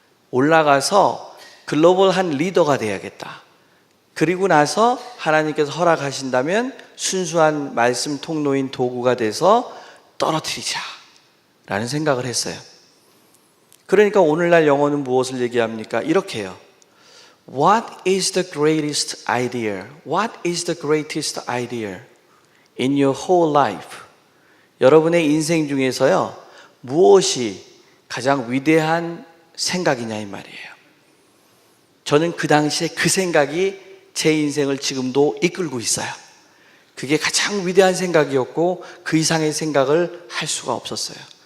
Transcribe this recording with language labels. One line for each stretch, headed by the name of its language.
Korean: 올라가서 글로벌한 리더가 돼야겠다. 그리고 나서 하나님께서 허락하신다면 순수한 말씀 통로인 도구가 돼서 떨어뜨리자 라는 생각을 했어요. 그러니까 오늘날 영어는 무엇을 얘기합니까? 이렇게 해요.
English: What is the greatest idea? What is the greatest idea in your whole life?
Korean: 여러분의 인생 중에서요 무엇이 가장 위대한 생각이냐 이 말이에요. 저는 그 당시에 그 생각이 제 인생을 지금도 이끌고 있어요. 그게 가장 위대한 생각이었고 그 이상의 생각을 할 수가 없었어요.